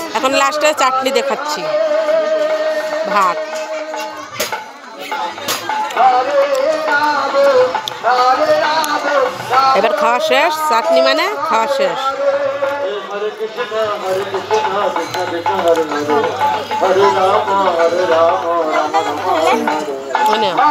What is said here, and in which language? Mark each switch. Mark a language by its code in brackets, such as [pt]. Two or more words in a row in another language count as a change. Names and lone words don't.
[bn] এখন লাস্টে চাটনি দেখাচ্ছি, ভাত। এবার খাওয়া শেষ, চাটনি মানে খাওয়া শেষ। [sa] हरे कृष्ण कृष्ण कृष्ण हरे हरे हरे राम राम राम हरे [bn] মানে